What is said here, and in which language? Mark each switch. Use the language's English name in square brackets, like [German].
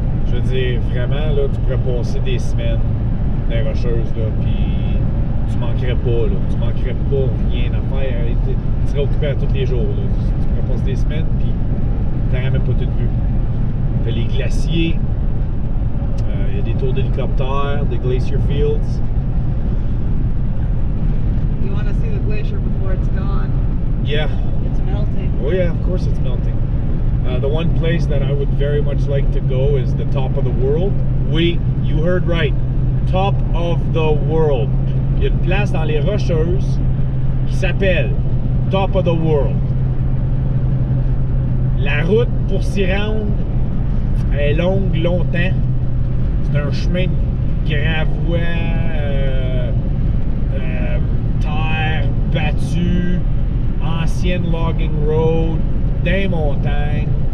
[French] Je veux dire, vraiment, là, tu pourrais passer des semaines dans les Rocheuses, là, puis tu manquerais pas, là. Tu manquerais pas rien à faire. Tu serais occupé à tous les jours, là. Tu pourrais passer des semaines, puis tu n'aurais même pas tout vu. Tu as les glaciers, il y a des tours d'hélicoptère, des glacier fields. [English] You want to see the glacier before it's gone? Yeah. It's melting. Oh yeah, of course it's melting. The one place that I would very much like to go is the top of the world. Oui, you heard right. Top of the world. [French] Il y a une place dans les Rocheuses qui s'appelle Top of the World. La route pour s'y rendre est longue longtemps. C'est un chemin de gravois, terre battue, ancienne logging road, des montagnes.